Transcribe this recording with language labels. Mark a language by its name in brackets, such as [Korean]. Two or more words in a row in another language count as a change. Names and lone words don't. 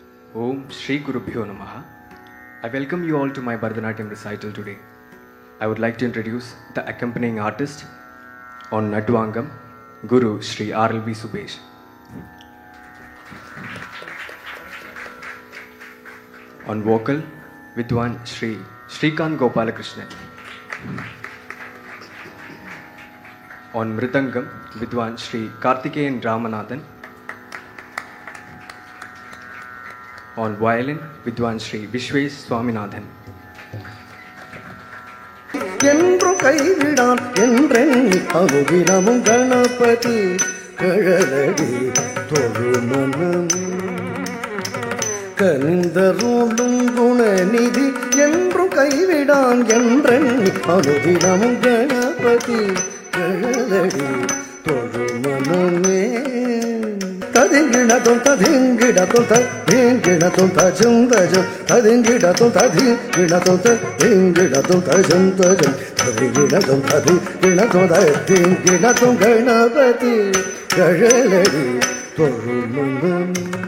[Sanskrit] ॐ श्री गुरुभ्यो नमः. [English] I welcome you all to my Bharatanatyam recital today. I would like to introduce the accompanying artist on Nadwangam, Guru Shri R.L.B. Subesh. On vocal, Vidwan Shri Shrikant Gopalakrishnan. On Mridangam, Vidwan Shri Karthikeyan Ramanathan. On violin, Vidwan Shri Vishwesh Swaminathan. [Tamil] என்று கைவிடான் என்றெண்ணி அனுதினமும் கணபதி கழலடி தொழுமனம் கனிந்தருளும் குணநிதி என்றும் கைவிடான் என்றெண்ணி அனுதினமும் கணபதி கழலடி தொழுமனமே ததிங்கிடத்தும் ததிங்கிடத்தும் ததிங்கிடத்தும் தஜும் தஜும் ததிங்கிடத்தும் ததிங்கிடத்தும் ததிங்கிடத்தும் தஜும் தஜும் ததிங்கிடத்தும் ததிங்கிடத்தும் ததிங்கிடத்தும் கணபதி கழலடி தொழுமனம்